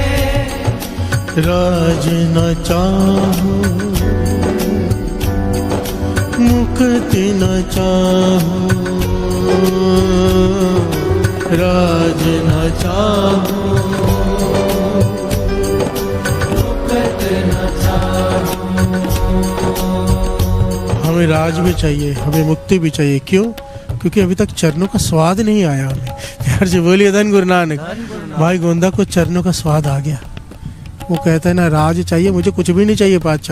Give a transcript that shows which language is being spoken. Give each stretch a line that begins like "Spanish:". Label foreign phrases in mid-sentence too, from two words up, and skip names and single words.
Hindi: राज न चाहूं मुक्ति न चाहूं, राज न चाहूं मुक्त न चाहूं। हमें राज भी चाहिए, हमें मुक्ति भी चाहिए। क्यों? क्योंकि अभी तक चरणों का स्वाद नहीं आया हमें। प्यार से बोलिए धन गुरु नानक। भाई गोंदा को चरणों का स्वाद आ गया। वो कहता है ना राज चाहिए, मुझे कुछ भी नहीं चाहिए पातशाह।